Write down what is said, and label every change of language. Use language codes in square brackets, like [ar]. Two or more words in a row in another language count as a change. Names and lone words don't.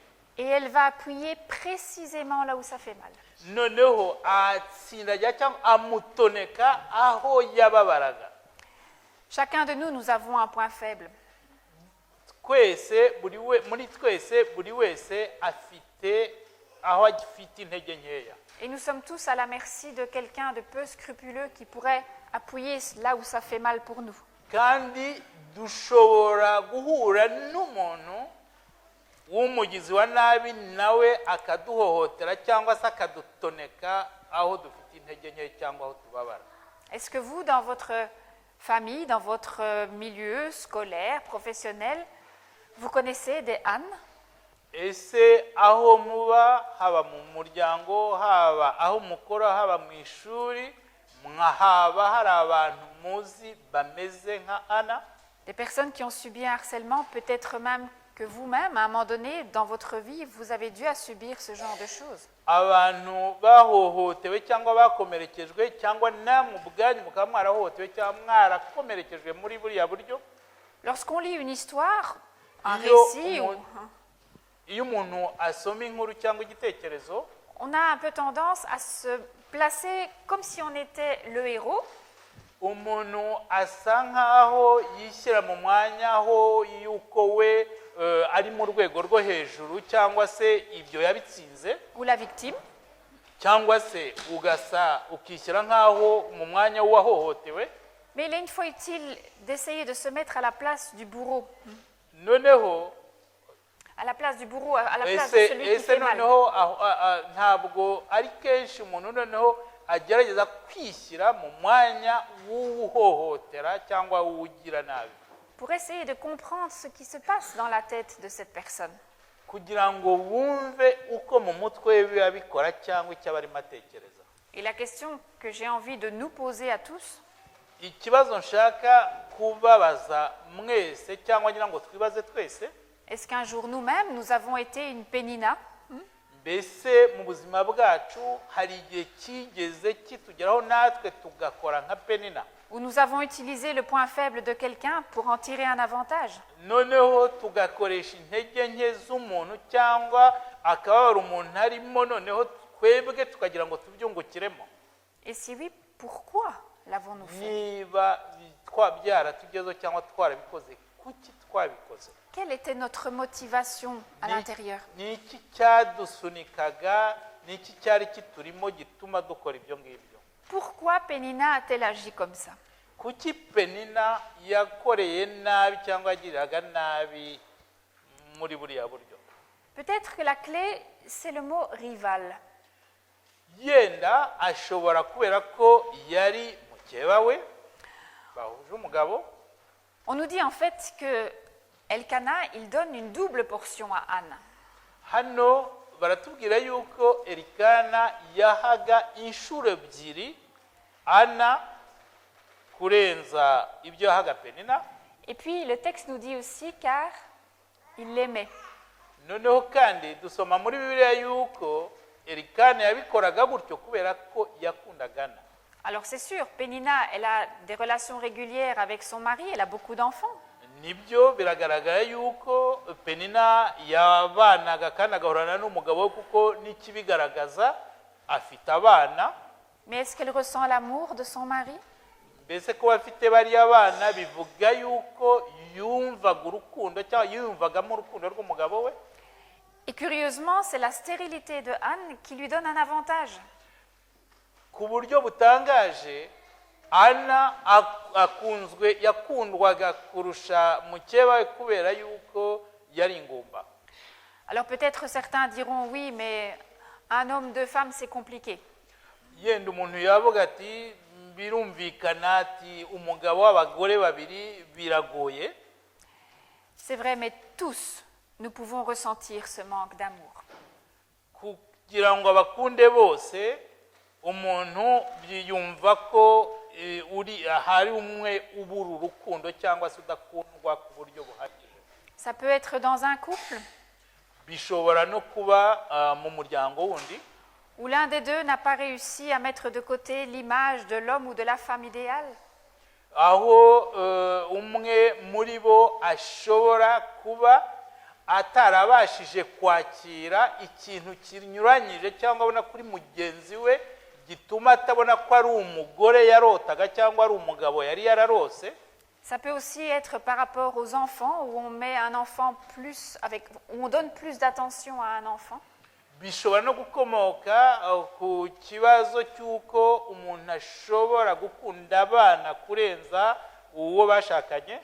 [fr] Et elle va appuyer précisément là où ça fait mal. [rw] Noneho atsindagira cyangwa amutoneka aho yababaraga. [fr] Chacun de nous, nous avons un point faible. [rw] Muri twese buri wese afite aho afite intege nkeya. [fr] Et nous sommes tous à la merci de quelqu'un de peu scrupuleux qui pourrait appuyer là où ça fait mal pour nous. [rw] Kandi dushobora guhura n'umuntu w'umugizi wa nabi nawe akaduhohotera cyangwa se akadutoneka aho dufite intege nke cyangwa aho tubabara. [fr] Est-ce que vous, dans votre famille, dans votre milieu scolaire, professionnel, vous connaissez des Anne? [rw] ese aho muba haba mu muryango haba aho mukora haba mu ishuri mwahaba hari abantu muzi bameze nka Anna? [fr] Des personnes qui ont subi un harcèlement, peut-être même que vous-même, à un moment donné, dans votre vie, vous avez dû subir ce genre de choses. [rw] abantu bahohotewe cyangwa bakomerekejwe cyangwa namwe ubwanyu mukaba mwarahohotewe cyangwa mwarakomerekejwe muri buriya buryo. [fr] Lorsqu'on lit une histoire, un [rw] Iyo [fr] récit, [rw] iyo umuntu asoma inkuru cyangwa igitekerezo, [fr] on a un peu tendance à se placer comme si on était le héros. [rw] umuntu asa nkaho yishyira mu mwanya aho yuko we ari mu rwego rwo hejuru cyangwa se ibyo yabitsinze, [fr] Ou la victime. [rw] cyangwa se ukishyira nkaho mu mwanya w'uwahohotewe. [fr] Mais il est une fois utile d'essayer de se mettre à la place du bourreau, [rw] noneho [fr] à la place du bourreau, à la place de celui qui [rw] ese [fr] fait mal. [rw] noneho ntabwo ari kenshi umuntu noneho agerageza kwishyira mu mwanya w'uhohotera cyangwa w'ugira nabi, [fr] Pour essayer de comprendre ce qui se passe dans la tête de cette personne. [rw] kugira ngo wumve uko mu mutwe we biba bikora cyangwa icyo aba arimo atekereza. [fr] Et la question que j'ai envie de nous poser à tous, [rw] ikibazo nshaka kubabaza mwese cyangwa ngira ngo twibaze twese, [fr] est-ce qu'un jour nous-mêmes, nous avons été une Pénina? [rw] mbese mu buzima bwacu hari igihe kigeze kitugeraho natwe tugakora nka Penina, [fr] Où nous avons utilisé le point faible de quelqu'un pour en tirer un avantage? [rw] noneho tugakoresha intege nke z'umuntu cyangwa akababara umuntu arimo, noneho twebwe tukagira ngo tubyungukiremo. [fr] Et si oui, pourquoi l'avons-nous fait? [rw] niba byaratugezeho cyangwa twarabikoze, kuki twabikoze? [fr] Quelle était notre motivation à l'intérieur? [rw] ni iki cyadusunikaga, ni iki cyari kiturimo gituma dukora ibyo ngibyo? [fr] Pourquoi Pénina a-t-elle agi comme ça? [rw] kuki Penina yakoreye nabi cyangwa yagiriraga nabi muri buriya buryo? [fr] Peut-être que la clé, c'est le mot rival. [rw] yenda ashobora kubera ko yari mukeba we bahuje umugabo. [fr] On nous dit en fait que Elkana, il donne une double portion à Anne. [rw] hano baratubwira yuko Elikana yahaga inshuro ebyiri Ana kurenza ibyo yahaga Penina. [fr] Et puis le texte nous dit aussi car il l'aimait. [rw] noneho kandi dusoma muri Bibiliya yuko Elikana yabikoraga gutyo kubera ko yakundaga Ana. [fr] Alors c'est sûr, Pénina, elle a des relations régulières avec son mari, elle a beaucoup d'enfants. [rw] nibyo biragaragara yuko Penina yabanaga kandi agahorana n'umugabo we kuko n'ikibigaragaza afite abana. [fr] Mais est-ce qu'elle ressent l'amour de son mari? [rw] mbese ko bafite bariya bana bivuga yuko yumvaga urukundo cyangwa yumvagamo urukundo rw'umugabo we? [fr] Et curieusement, c'est la stérilité de Anne qui lui donne un avantage. [rw] ku buryo butangaje Ana yakundwaga kurusha mukeba we kubera yuko yari ingumba. [fr] Alors peut-être certains diront oui, mais un homme, deux femmes, c'est compliqué. [rw] yenda umuntu yavuga ati birumvikana ati umugabo w'abagore babiri biragoye. [fr] C'est vrai, mais tous, nous pouvons ressentir ce manque d'amour. [rw] kugira ngo abakunde bose umuntu yumva ko hari umwe ubura urukundo cyangwa se udakundwa ku buryo buhagije. [fr] Ça peut être dans un couple [rw] bishobora no kuba mu muryango wundi [fr] où l'un des deux n'a pas réussi à mettre de côté l'image de l'homme ou de la femme idéale. [rw] aho umwe muri bo ashobora kuba atarabashije kwakira ikintu kinyuranyije cyangwa abona kuri mugenzi we gituma atabona ko ari umugore yarotaga cyangwa ari umugabo yari yararose. [fr] Ça peut aussi être par rapport aux enfants, où on met un enfant où on donne plus d'attention à un enfant. [rw] bishobora no gukomoka ku kibazo cy'uko umuntu ashobora gukunda abana kurenza uwo bashakanye.